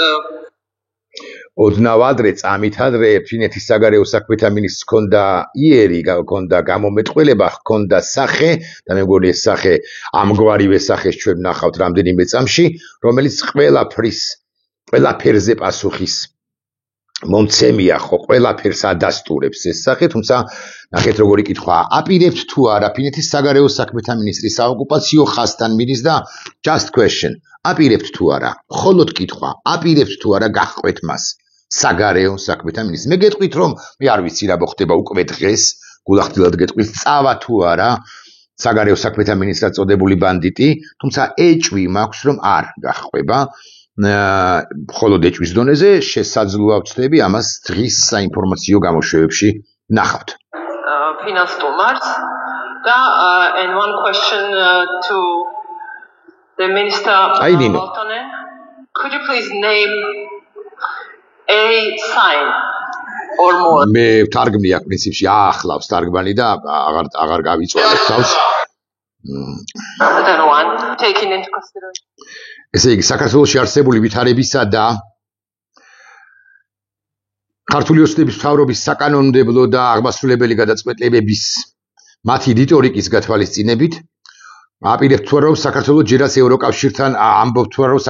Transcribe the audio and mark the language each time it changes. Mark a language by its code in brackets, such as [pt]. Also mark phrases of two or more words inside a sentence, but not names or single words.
[ka] ოდნავ ადრე წამით ადრე ფინეთის საგარეო საქმეთა მინისტრს ჰქონდა იერი ჰქონდა გამომეტყველება ჰქონდა სახე და მე მგონი ეს სახე ამგვარივე სახეს ჩვენ ვნახავთ რამდენიმე წამში რომელიც ყველაფერზე პასუხის მომცემია ხო ყველაფერს ადასტურებს ეს სახე თუმცა ნახეთ როგორი კითხვა აპირებთ თუ არა ფინეთის საგარეო საქმეთა მინისტრი საოკუპაციო ხაზთან მიდის და [en] just question [ka] აპირებთ თუ არა მხოლოდ კითხვა აპირებთ თუ არა გაჰყვეთ მას საგარეო საქმეთა მინისტრი მე გეტყვით რომ მე არ ვიცი რა მოხდება უკვე დღეს გულახდილად გეტყვით წავა თუ არა საგარეო საქმეთა მინისტრად წოდებული ბანდიტი თუმცა ეჭვი მაქვს რომ არ გაჰყვება მხოლოდ ეჭვის დონეზე შესაძლოა ვწდები ამას დღის საინფორმაციო გამოშვებებში ნახავთ [en] finance stomars da and one question to the minister Valtonen could you please name a sign or more [ka] მე ვთარგმნი აქ პრინციპში აახლავს თარგმანი და აღარ გავიწვალებ თავს [en] another one taking into consideration [ka] ესე იგი საქართველოში არსებული ვითარებისა და ქართული ოცნების მთავრობის საკანონმდებლო და აღმასრულებელი გადაწყვეტილებების მათი რიტორიკის გათვალისწინებით აპირებთ თუ არა რომ საქართველოს ჯერაც ევროკავშირთან ამბობთ თუ არა რომ